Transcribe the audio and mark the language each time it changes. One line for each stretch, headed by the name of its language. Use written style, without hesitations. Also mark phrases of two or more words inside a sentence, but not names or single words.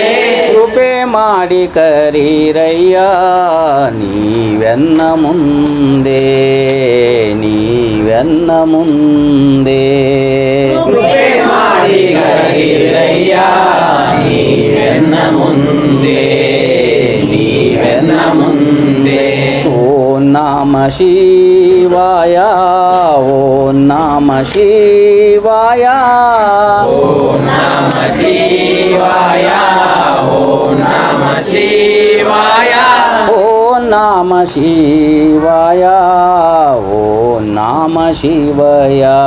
Kannada: ಕೃಪೆ ಮಾಡಿ ಕರೀರಯ್ಯ ನೀವೆನ್ನ ಮುಂದೆ ನೀವೆನ್ನ ಮುಂದೆ ಕೃಪೆ ಮಾಡಿ ಕರೀರಯ್ಯ ನೀವೆನ್ನ ಮುಂದೆ ನೀವೆನ್ನ ಮುಂದೆ
Sanskrit: ಓಂ ನಮ ಶಿವಾಯ ಓಂ ನಮ ಶಿವಾಯ ಓಂ ನಮ ಶಿವಾಯ ಓಂ ನಮ ಶಿವಾಯ ಓಂ ನಮ ಶಿವಾಯ ಓಂ ನಮ ಶಿವಾಯ